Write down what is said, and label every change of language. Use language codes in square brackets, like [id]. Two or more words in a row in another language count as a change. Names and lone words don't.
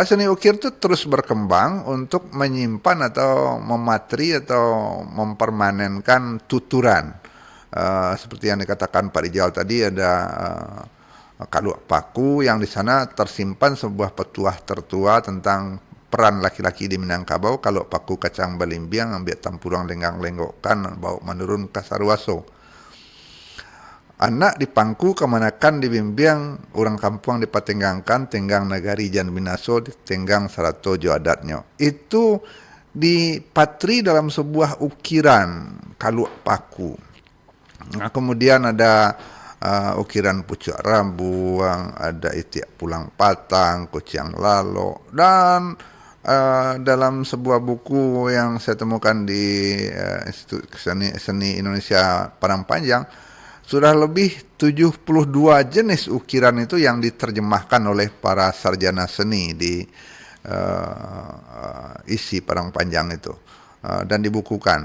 [id] Seni ukir itu terus berkembang untuk menyimpan atau mematri atau mempermanenkan tuturan. Seperti yang dikatakan Pak Rijal tadi, ada Kaluak Paku yang di sana tersimpan sebuah petuah tertua tentang peran laki-laki di Minangkabau. [min] Kaluak Paku kacang balimbiang, ambil tampurang lenggang-lenggokan, bawa menurun kasarwaso. Anak dipangku kemanakan dibimbiang, orang kampung dipatenggangkan, tenggang nagari jan binaso, tenggang sarato jo adatnya. [id] Itu dipatri dalam sebuah ukiran Kaluak Paku. Nah, kemudian ada ukiran pucuk rambuang, ada itiak pulang patang, kuciang lalo, dan dalam sebuah buku yang saya temukan di Institut Seni Indonesia Padang Panjang, sudah lebih 72 jenis ukiran itu yang diterjemahkan oleh para sarjana seni di isi Padang Panjang itu dan dibukukan.